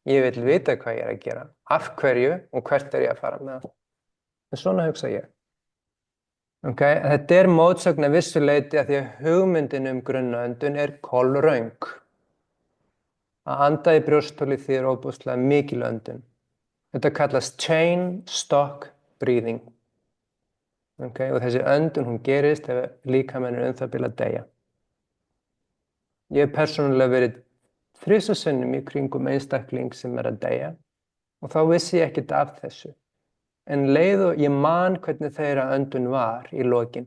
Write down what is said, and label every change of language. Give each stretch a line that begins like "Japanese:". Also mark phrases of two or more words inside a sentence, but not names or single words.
Icelandic: Ég vil vita hvað ég er að gera, af hverju og hvert er ég að fara með það. En svona hugsa ég. Þetta er mótsögn að vissu leyti að því að hugmyndin grunnaöndun er kolröng. Að anda í brjóstholi þýðir ofboðslega mikil öndun. Þetta kallast
English: chain stock breathing.
Icelandic: Og þessi öndun hún gerist ef líkaminn er það bil að deyja. Ég hef persónulega verið 3 sinnum í kringum einstakling sem er að deyja og þá vissi ég ekkert af þessu. En leið og ég man hvernig þeirra öndun var í lokin.